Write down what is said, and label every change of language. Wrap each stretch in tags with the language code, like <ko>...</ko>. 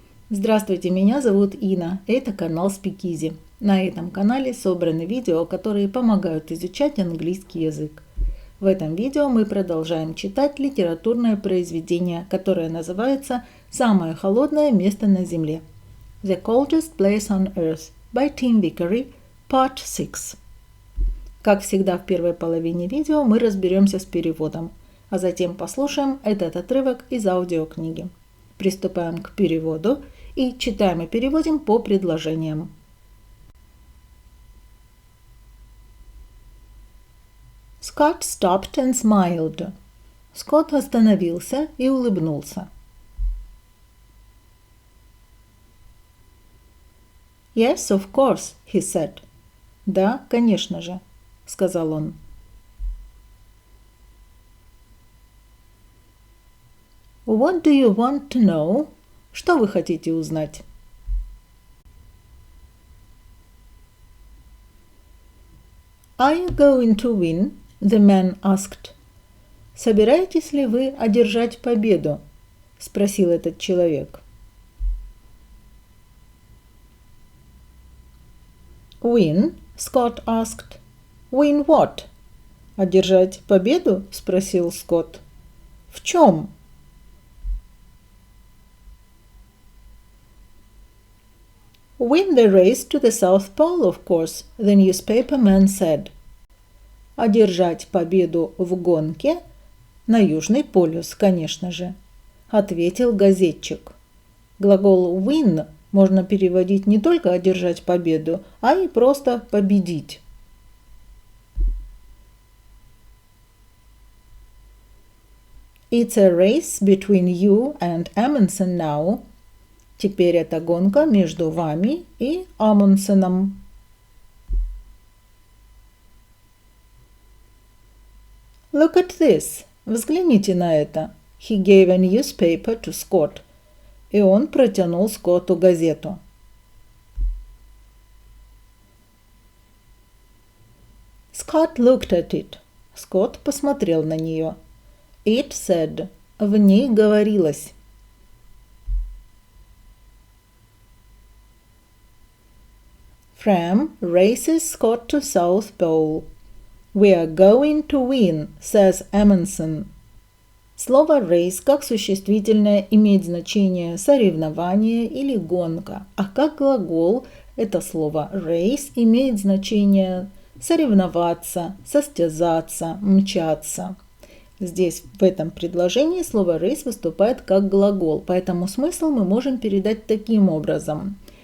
<ru>Здравствуйте, меня зовут Инна, это канал Speak Easy. На этом канале собраны видео, которые помогают изучать английский язык. В этом видео мы продолжаем читать литературное произведение, которое называется «Самое холодное место на земле».</ru> <en>The Coldest Place on Earth by Tim Vickery, Part 6.</en> <ru>Как всегда в первой половине видео мы разберемся с переводом, а затем послушаем этот отрывок из аудиокниги. Приступаем к переводу и читаем и переводим по предложениям.</ru> <en>Scott stopped and smiled.</en> <ru>Скотт остановился и улыбнулся.</ru> <en>Yes, of course, he said.</en> <ru>Да, конечно же, сказал он.</ru> <en>What do you want to know?</en> <ru>Что вы хотите узнать?</ru> <en>Are you going to win? The man asked.</en> <ru>Собираетесь ли вы одержать победу? Спросил этот человек.</ru> <en>Win? Scott asked. Win what?</en> <ru>Одержать победу? Спросил Скотт. В чем?</ru> <en>Win the race to the South Pole, of course, the newspaper man said.</en> <ru>Одержать победу в гонке на Южный полюс, конечно же, ответил газетчик. Глагол win можно переводить не только одержать победу, а и просто победить.</ru> <en>It's a race between you and Amundsen now.</en> <ru>Теперь это гонка между вами и Амундсеном.</ru> <en>Look at this.</en> <ru>Взгляните на это.</ru> <en>He gave a newspaper to Scott.</en> <ru>И он протянул Скотту газету.</ru> <en>Scott looked at it.</en> <ru>Скотт посмотрел на нее.</ru> <en>It said.</en> <ru>В ней говорилось.</ru> <en>Fram races Scott to South Pole. We are going to win, says Amundsen.</en> <ru>Слово race как существительное имеет значение соревнование или гонка, а как глагол это слово race имеет значение соревноваться, состязаться, мчаться. Здесь в этом предложении слово race выступает как глагол, поэтому смысл мы можем передать таким образом.</ru>